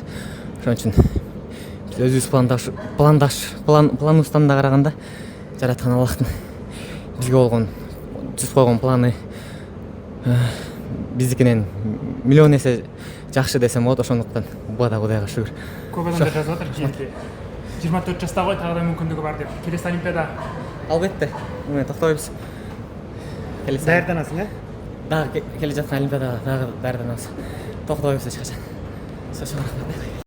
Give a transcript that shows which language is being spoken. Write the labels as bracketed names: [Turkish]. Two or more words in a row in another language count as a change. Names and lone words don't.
[Kyrgyz] Ошон үчүн биз өзүбүз планыбыздан да караганда жараткан Аллахтын бизге болгон түзүп койгон планы биздикинен миллион эсе жакшы десем болот. Ошондуктан буга да Кудайга шүгүр. [Kazakh] Көп адамдар жазып жатыр желіде. 24 жаста ғой, тағы да мүмкіндігі бар деп. Келесі Олимпиада. [Kyrgyz] Албетте. Мына токтобойбуз. Даярданасың, Дагы келе жаткан Олимпиадага дагы даярданабыз. Токтобойбуз эч качан.